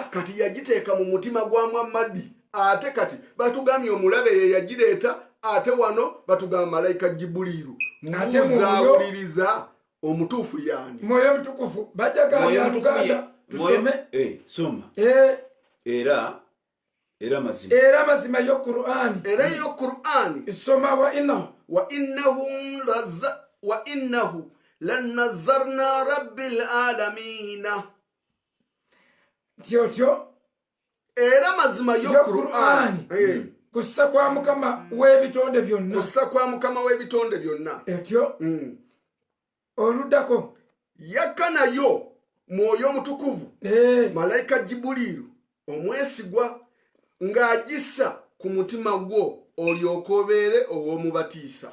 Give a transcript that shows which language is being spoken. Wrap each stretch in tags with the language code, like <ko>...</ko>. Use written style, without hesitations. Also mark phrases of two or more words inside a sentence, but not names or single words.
<lg>Kati yagiteeka mu mutima gwa Muhammad ate kati batugambye omulabe ye yagireeta ate wano batugamba malayika Jibuliru muzawuliriza omutuufu yani mwoyo mutukufu bajagala tusome soma era mazima yo Qur'ani soma</lg> <ar>وإنه لتنزيل رب العالمين</ar> <lg>tyotyo era mazima yo Qur'ani kussa kwa Mukama w'ebitonde byonna etyo oluddako yakka nayo mwoyo mutukuvu malayika Jibuliru omwesigwa ng'agissa ku mutima gwo olyoka obeere ow'omubatiisa.</lg>